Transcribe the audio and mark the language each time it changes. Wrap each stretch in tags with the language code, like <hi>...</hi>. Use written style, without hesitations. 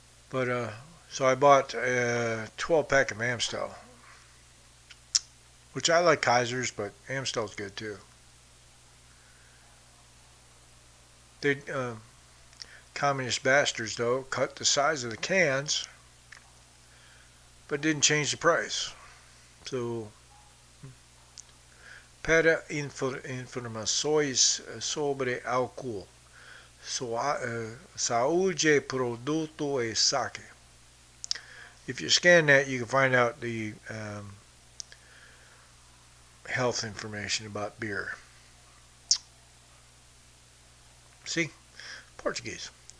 <en>But so I bought a 12-pack of Amstel, which I like Kaisers, but Amstel's good too. They communist bastards though cut the size of the cans, but didn't change the price.</en> <pt>So para informações sobre álcool, saúde, produto e saque.</pt> <en>If you scan that, you can find out the health information about beer. See? Portuguese.</en>